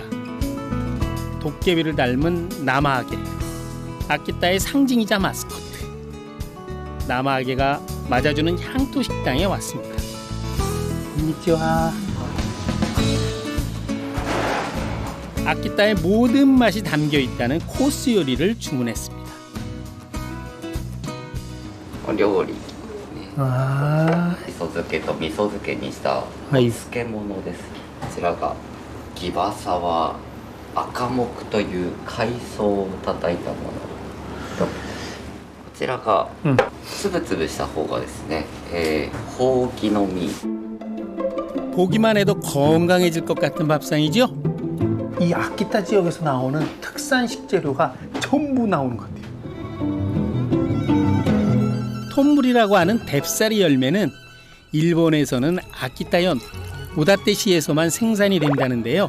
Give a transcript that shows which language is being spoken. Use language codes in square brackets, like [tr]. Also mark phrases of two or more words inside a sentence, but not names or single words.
[ko] 도깨비를 닮은 나마하게, 아키타의 상징이자 마스코트. 나마하게가 맞아주는 향토 식당에 왔습니다. 안녕하세요. 아키타의 모든 맛이 담겨 있다는 코스 요리를 주문했습니다. [ja] お料理、あ味噌漬けと味噌漬けにしたおはい漬物です、こちらがギバサワ赤木という海藻を叩いたものと、こちらがつぶつぶした方がですね、ほうきの実。 [ko] 보기만 해도 건강해질 것 같은 밥상이죠. 이 아키타 지역에서 나오는 특산 식재료가 전부 나오는 것 같아요. 톰물이라고 하는 뎁사리 열매는 일본에서는 아키타현 오다테시에서만 생산이 된다는데요.